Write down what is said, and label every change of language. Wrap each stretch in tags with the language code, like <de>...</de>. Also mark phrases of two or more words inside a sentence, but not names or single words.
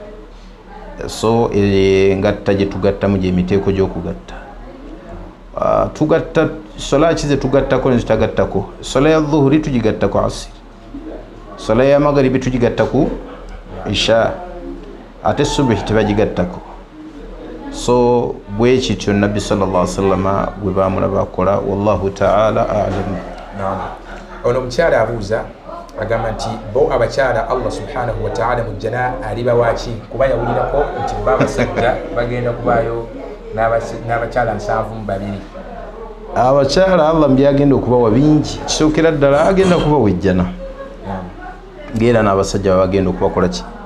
<lg>So engatta gye tugattamu gy'emiteeko gy'okugatta. Tugatta sola ki ze tugattako ne tutagattako? Sola ya dhuhuri tugigattako asiri, sola ya magharibi tugigattako isha, ate subuhi tebagigattako. So bwe kityo Nabbi</lg> <ar>صلى الله عليه وسلم</ar> <lg>bwe baamulaba akola,</lg> <ar>والله تعالى أعلم.</ar> <lg>Ono omukyala abuuza agamba nti bo abakyala</lg> <ar>الله سبحانه وتعالى</ar> <lg>mu jjana aliba waaki, kuba yawulirako nti babasajja bagenda kubaayo n'abakyala 72. Abakyala Allah byagenda okubawa bingi, kisookera ddala agenda kubawa ejjana ng'era n'abasajja bagenda okubakola ki?</lg>